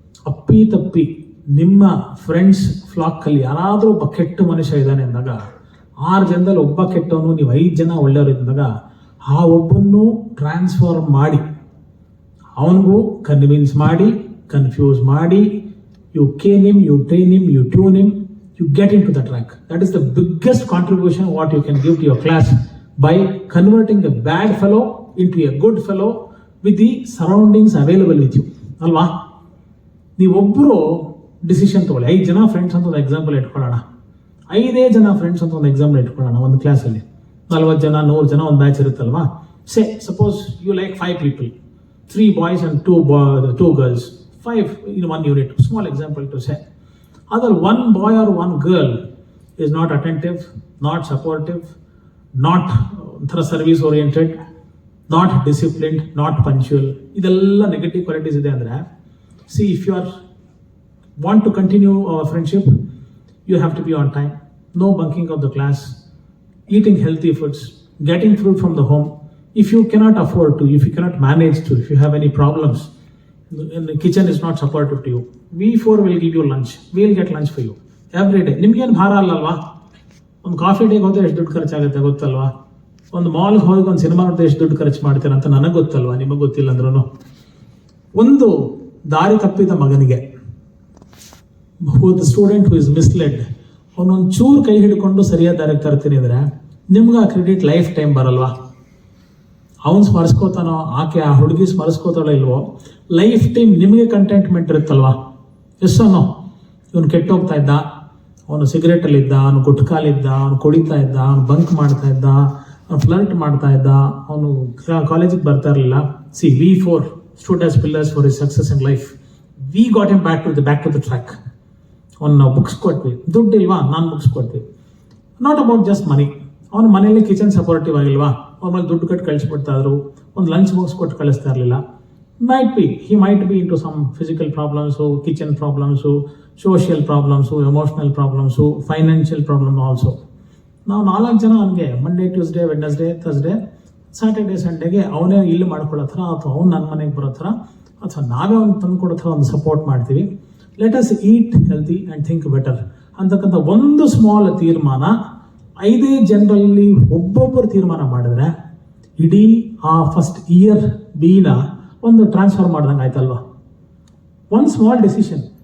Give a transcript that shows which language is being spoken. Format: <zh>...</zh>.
<kn>ಅಪ್ಪಿ ತಪ್ಪಿ ನಿಮ್ಮ ಫ್ರೆಂಡ್ಸ್ ಫ್ಲಾಕಲ್ಲಿ ಯಾರಾದರೂ ಒಬ್ಬ ಕೆಟ್ಟ ಮನುಷ್ಯ ಇದ್ದಾನೆ ಅಂದಾಗ 6 ಜನದಲ್ಲಿ ಒಬ್ಬ ಕೆಟ್ಟವನು, ನೀವು 5 ಜನ ಒಳ್ಳೆಯವರು ಇದ್ದಾಗ ಆ ಒಬ್ಬನ್ನು ಟ್ರಾನ್ಸ್ಫಾರ್ಮ್ ಮಾಡಿ ಅವನಿಗೂ ಕನ್ವಿನ್ಸ್ ಮಾಡಿ ಕನ್ಫ್ಯೂಸ್ ಮಾಡಿ</kn> <en>You can him, you train him, you tune him, you get into the track. That is the biggest contribution what you can give to your class by converting a bad fellow into a good fellow with the surroundings available with you.</en> <kn>ಅಲ್ವಾ? ನೀವೊಬ್ಬರು decision ತಗೊಳ್ಳಿ. 5 ಜನ friends ಅಂತ ಒಂದು example ಇಟ್ಕೊಳ್ಳೋಣ. 5 ಜನ friends ಅಂತ ಒಂದು example ಇಟ್ಕೊಳ್ಳೋಣ. ಒಂದು ಕ್ಲಾಸಲ್ಲಿ 40 ಜನ 100 ಜನ ಒಂದು ಬ್ಯಾಚ್ ಇರುತ್ತಲ್ವಾ.</kn> <en>Suppose you like 5 people, 3 boys and 2 girls, 5 in one unit. Small example to say. Other one boy or one girl is not attentive, not supportive, not service oriented, not disciplined, not punctual.</en> <kn>Idella negative qualities ide andre,</kn> <en>see, if you want to continue our friendship, you have to be on time, no bunking of the class, eating healthy foods, getting food from the home. If you cannot afford to, if you cannot manage to, if you have any problems and the kitchen is not supportive to you, we 4 will give you lunch. We will get lunch for you every day.</en> <kn>ನಿಮ್ಗೇನು ಭಾರ ಅಲ್ಲಲ್ವಾ? ಒಂದು coffee ಡೇಗೆ ಹೋದ್ರೆ ಎಷ್ಟು ದುಡ್ಡು ಖರ್ಚಾಗುತ್ತೆ ಗೊತ್ತಲ್ವಾ? ಒಂದು ಮಾಲ್ಗೆ ಹೋಗಿ ಒಂದು ಸಿನಿಮಾ ನೋಡಿದ್ರೆ ಎಷ್ಟು ದುಡ್ಡು ಖರ್ಚು ಮಾಡ್ತೀರ ಅಂತ ನನಗೆ ಗೊತ್ತಲ್ವಾ, ನಿಮಗೆ ಗೊತ್ತಿಲ್ಲ ಅಂದ್ರೂ. ಒಂದು ದಾರಿ ತಪ್ಪಿದ ಮಗನಿಗೆ,</kn> <en>student who is misled,</en> <kn>ಅವನೊಂದು ಚೂರು ಕೈ ಹಿಡ್ಕೊಂಡು ಸರಿಯಾದ ದಾರಿಗೆ ತರ್ತೀನಿ ಅಂದರೆ ನಿಮ್ಗೆ ಆ ಕ್ರೆಡಿಟ್ ಲೈಫ್ ಟೈಮ್ ಬರಲ್ವಾ? ಅವನು ಸ್ಮರಿಸ್ಕೋತಾನೋ, ಆಕೆ ಆ ಹುಡುಗಿ ಸ್ಮರಿಸ್ಕೋತಾಳೋ ಇಲ್ವೋ, ಲೈಫ್ ಟೈಮ್ ನಿಮಗೆ ಕಂಟೆಂಟ್ಮೆಂಟ್ ಇರುತ್ತಲ್ವಾ? ಎಷ್ಟೋ ಇವನು ಕೆಟ್ಟೋಗ್ತಾ ಇದ್ದ, ಅವನು ಸಿಗರೇಟಲ್ಲಿದ್ದ, ಅವನು ಗುಟ್ಕಾಲಿದ್ದ, ಅವನು ಕುಡಿತಾ ಇದ್ದ, ಅವನು ಬಂಕ್ ಮಾಡ್ತಾ ಇದ್ದ, ಅವನು ಫ್ಲರ್ಟ್ ಮಾಡ್ತಾ ಇದ್ದ, ಅವನು ಕಾಲೇಜಿಗೆ ಬರ್ತಾ ಇರಲಿಲ್ಲ.</kn> <en>See, we 4 stood as pillars for his success in life. We got him back to the track.</en> <kn>ಅವನು ನಾವು ಬುಕ್ಸ್ ಕೊಟ್ವಿ, ದುಡ್ಡು ಇಲ್ವಾ, ನಾನು ಬುಕ್ಸ್ ಕೊಟ್ವಿ.</kn> <en>Not about just money.</en> <kn>ಅವನ ಮನೆಯಲ್ಲಿ ಕಿಚನ್ ಸಪೋರ್ಟಿವ್ ಆಗಿಲ್ವಾ, ಅವ್ರ ಮೇಲೆ ದುಡ್ಡು ಕಟ್ಟು ಕಳಿಸ್ಬಿಡ್ತಾ ಇದ್ರು, ಒಂದು ಲಂಚ್ ಬಾಕ್ಸ್ ಕೊಟ್ಟು ಕಳಿಸ್ತಾ ಇರಲಿಲ್ಲ.</kn> <en>he might be into some physical problems, kitchen problems, social problems, emotional problems, financial problem also.</en> <kn>ನಾವು 4 ಜನ ಅವನಿಗೆ Monday, Tuesday, Wednesday, Thursday, Saturday, ಸಂಡೇಗೆ ಅವನೇ ಇಲ್ಲಿ ಮಾಡ್ಕೊಳ್ಳೋ ಥರ, ಅಥವಾ ಅವ್ನು ನನ್ನ ಮನೆಗೆ ಬರೋ ಥರ, ಅಥವಾ ನಾವೇ ಅವ್ನು ತಂದು ಕೊಡೋ ಥರ ಒಂದು ಸಪೋರ್ಟ್ ಮಾಡ್ತೀವಿ.</kn> <en>let us eat healthy and think better</en> <kn>ಅಂತಕ್ಕಂಥ ಒಂದು ಸ್ಮಾಲ್ ತೀರ್ಮಾನ 5 ಜನರಲ್ಲಿ ಒಬ್ಬೊಬ್ಬರು ತೀರ್ಮಾನ ಮಾಡಿದ್ರೆ ಇಡೀ ಆ ಫಸ್ಟ್ ಇಯರ್ ಬಿನ ಒಂದು ಟ್ರಾನ್ಸ್ಫರ್ ಮಾಡ್ದಂಗೆ ಆಯ್ತಲ್ವಾ?</kn> <en>One small decision.</en>